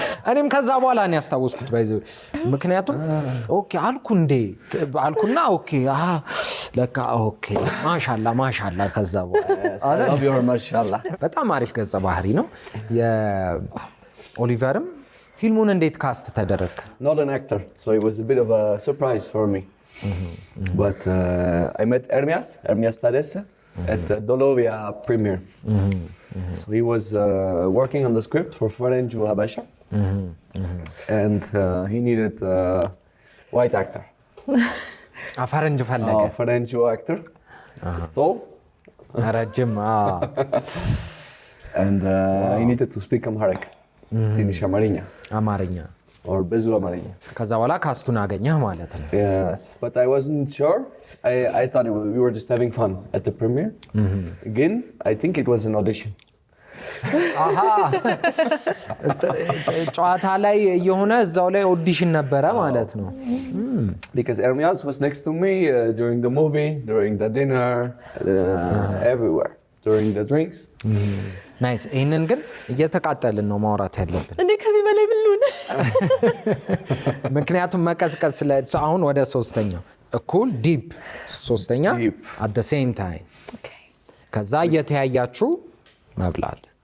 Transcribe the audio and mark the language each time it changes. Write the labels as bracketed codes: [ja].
[am] እኔም ከዛ በኋላ ነው ያስታወስኩት ባይዘው ምክንያቱም ኦኬ አልኩ እንዴ አልኩና ኦኬ ለካ ኦኬ ማሻአላ ከዛ በኋላ [en] I love your mashallah. [am] በጣም አሪፍ ገጸ ባህሪ ነው የኦሊቨርም ፊልሙን እንዴት ካስት ተደረገ? [en] Not an actor, so it was a bit of a surprise for me. But I met Ermias Tadesse at the Dolovia premiere. So he was working on the script for Ferencu Habasha, and he needed a white actor. [am] ፈረንጅ ፈለገ። [en] Ferencu actor, tall, [am] ረጅም [en] and he needed to speak Amharic, [am] ትንሽ አማርኛ or ብዙ አማርኛ። ከዛ በኋላ ካስቱን አገኘህ ማለት ነው። [en] Yes, but I wasn't sure. I thought we were just having fun at the premiere. Again, I think it was an audition. [am] ጨዋታ ላይ የሆነ እዛው ላይ ኦዲሽን ነበረ ማለት ነው። [en] Because Ermias was next to me during the movie, during the dinner, everywhere, during the drinks. [am] ናይስ። ይሄንን ግን እየተቃጠልን ነው ማውራት ያለብን እንዴ ከዚህ በላይ ብሉን ምክንያቱም መቀዝቀዝ አሁን ወደ ሶስተኛው እኩል ዲፕ ሶስተኛ [en] Deep. at the same time [am] ከዛ እየተያያችሁ መብላት